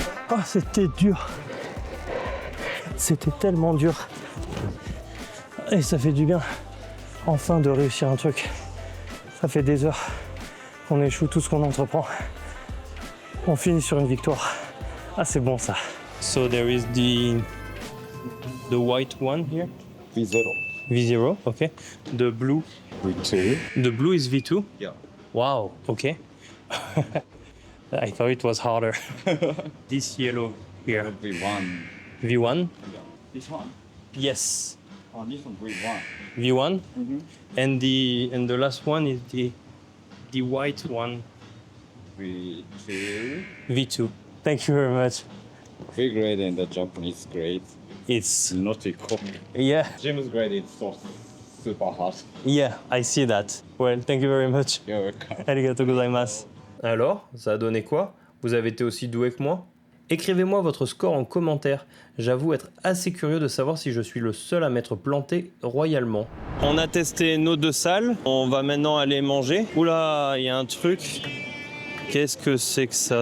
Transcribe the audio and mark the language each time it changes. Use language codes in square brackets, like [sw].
[fr] Oh, c'était dur. C'était tellement dur. Et ça fait du bien, enfin, de réussir un truc. Ça fait des heures qu'on échoue tout ce qu'on entreprend. On finit sur une victoire. Ah, c'est bon ça. [en] So there is the white one here. V0. V0, okay. The blue. V2. The blue is V2? Yeah. Wow, okay. I thought it was harder. This yellow here. V1. V1? This one? Yes. Oh, this one V1. V1? Mm-hmm. And the last one is the white one. V2. V2. Thank you very much. V grade and the Japanese grade. It's Not equal. yeah, James grade is so super hard. yeah, I see that. Well, thank you very much. You're welcome. [ja] Arigatou gozaimasu. [fr] Alors, ça a donné quoi? Vous avez été aussi doué que moi? Écrivez-moi votre score en commentaire. J'avoue être assez curieux de savoir si je suis le seul à m'être planté royalement. On a testé nos 2 salles. On va maintenant aller manger. Oula, il y a un truc. Qu'est-ce que c'est que ça?